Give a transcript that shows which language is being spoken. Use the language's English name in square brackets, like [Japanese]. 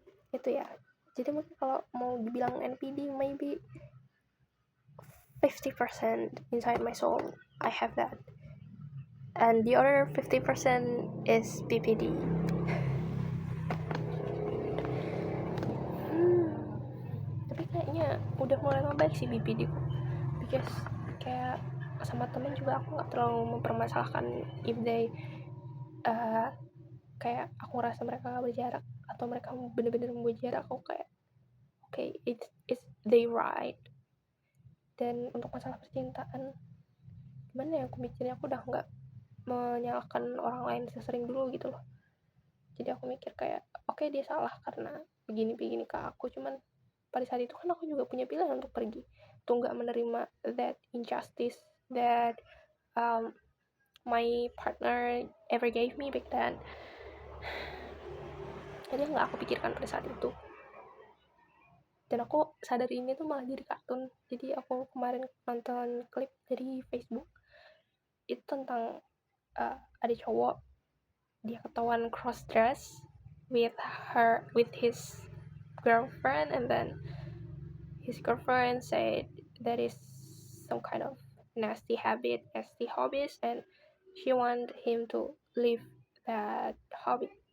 [Indonesian] Itu ya, jadi mungkin kalau mau dibilang [English] NPD, maybe 50% inside my soul I have that, and the other 50% is BPD. [Indonesian] Tapi kayaknya udah mulai membaik sih BPD ku, [English] because [Indonesian] kayak sama temen juga aku nggak terlalu mempermasalahkan [English] if they [Indonesian] kayak aku ngerasa mereka gak berjarak atau mereka bener-bener membuat jarak. Aku kayak [English] okay, it's they right. [Indonesian] Dan untuk masalah percintaan, gimana ya, aku mikirnya aku udah nggak menyalahkan orang lain sesering dulu gitu loh. Jadi aku mikir kayak okay, dia salah karena begini ke aku, cuman pada saat itu kan aku juga punya pilihan untuk pergi, untuk nggak menerima [English] that injustice, that my partner ever gave me back then. [Indonesian] Jadi nggak aku pikirkan pada saat itu. Dan aku sadar ini tuh malah jadi kartun. Jadi aku kemarin nonton klip dari Facebook itu tentang ada cowok, dia ketahuan [English] cross dress with his girlfriend, and then his girlfriend said that is some kind of nasty hobbies, and she want him to leave that hobby.